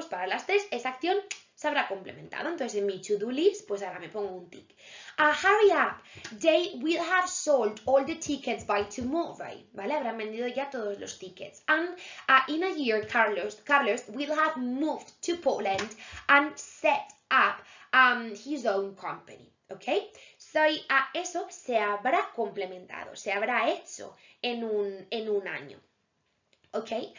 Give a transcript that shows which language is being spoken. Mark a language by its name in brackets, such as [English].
[Spanish] Pues para las 3 esa acción se habrá complementado. Entonces en mi to-do list, pues ahora me pongo un tick. [English] Hurry up, they will have sold all the tickets by tomorrow, ¿vale? [Spanish] Habrán vendido ya todos los tickets. [English] And in a year, Carlos will have moved to Poland and set up his own company, ¿ok? [Spanish] So, eso se habrá complementado, se habrá hecho en un año, ¿ok?